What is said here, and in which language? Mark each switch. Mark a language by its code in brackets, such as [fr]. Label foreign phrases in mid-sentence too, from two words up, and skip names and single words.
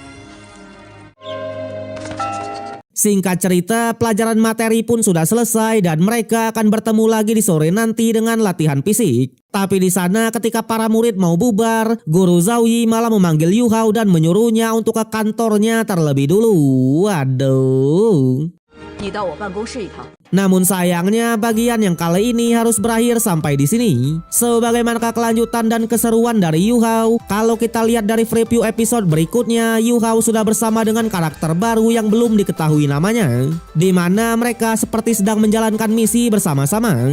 [id] Singkat cerita, pelajaran materi pun sudah selesai dan mereka akan bertemu lagi di sore nanti dengan latihan fisik. Tapi di sana ketika para murid mau bubar, Guru Zhao Yi malah memanggil Yu Hao dan menyuruhnya untuk ke kantornya terlebih dulu. Waduh. [zh] 你到我办公室一趟。 [id] Namun sayangnya bagian yang kali ini harus berakhir sampai di sini. Sebagaimanakah kelanjutan dan keseruan dari Yu Hao? Kalau kita lihat dari preview episode berikutnya, Yu Hao sudah bersama dengan karakter baru yang belum diketahui namanya, di mana mereka seperti sedang menjalankan misi bersama-sama.